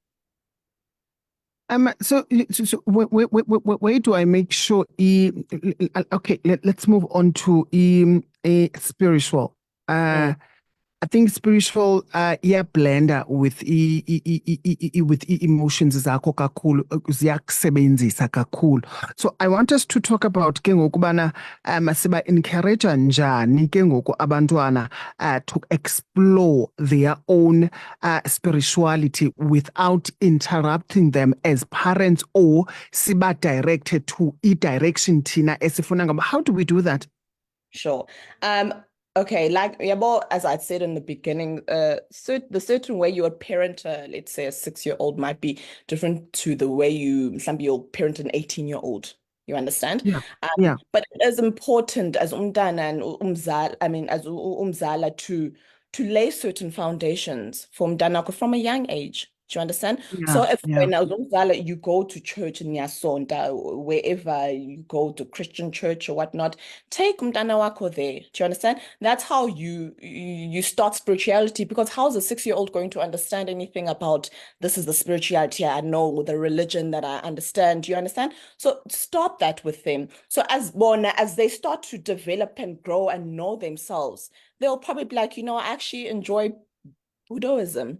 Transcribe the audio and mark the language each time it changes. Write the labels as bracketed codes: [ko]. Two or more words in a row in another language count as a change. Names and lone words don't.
[en] So where do I make sure okay, let's move on to spiritual. Mm, I think spiritual blender with with emotions [xh] zakho kakhulu ziyakusebenzisa kakhulu. [en] So I want us to talk about [xh] ke ngokubana siba encourage njani ke ngoku abantwana [en] to explore their own spirituality without interrupting them as parents, or siba directed to direction [xh] thina esifuna ngaba. [en] How do we do that? sure. Okay, like yeah, well, as I said in the beginning, the certain way you would parent, let's say a 6-year-old might be different to the way you'll parent an 18-year-old. You understand? Yeah. Yeah. But it is important as umntana and umzala, I mean, as umzala to lay certain foundations for umntana from a young age. Do you understand? Yeah. So if Yeah. when as umzala you go to church in Yasonda, wherever you go to Christian church or whatnot, take [xh] umntana wakho [en] there. Do you understand? That's how you start spirituality, because how's a 6-year-old going to understand anything about this is the spirituality I know, the religion that I understand? Do you understand? So start that with them. So as they start to develop and grow and know themselves, they'll probably be like, I actually enjoy Buddhism.